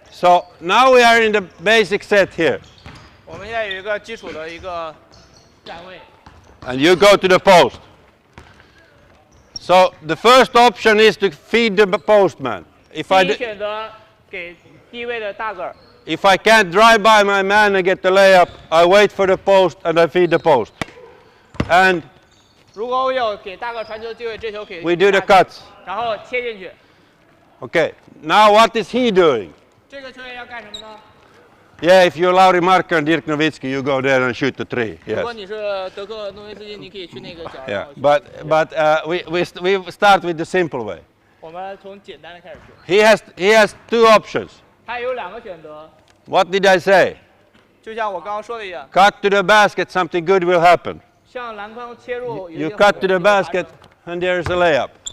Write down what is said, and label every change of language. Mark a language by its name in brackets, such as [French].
[English] So now we are in the basic set here. [Chinese] 我们现在有一个基础的一个站位。 [English] And you go to the post. So the first option is to feed the postman. [Chinese] 第一选择给低位的大个儿。 [English] If I can't drive by my man and get the layup, I wait for the post and I feed the post. And [Chinese] 如果我有给大个儿传球的机会，这球给 [English] we do the [Chinese] 大个儿 [English] cuts. [Chinese] 然后切进去。 [English] Okay. Now what is he doing? [Chinese] 这个球员要干什么呢？ [English] Yeah, if you're Lauri Markka and Dirk Nowitzki, you go there and shoot the three. [Chinese] 如果 [English] Yes. [Chinese] 你是德克诺维斯基，你可以去那个角。 [English] Yeah. But we start with the simple way. [Chinese] 我们从简单的开始去。 [English] He has two options. [Chinese] 他有2个选择， [English] What did I say? [Chinese] 就像我刚刚说的一样， [English] Cut to the basket, something good will happen. [Chinese] 向篮筐切入。 [English] You cut to the basket and there's a layup.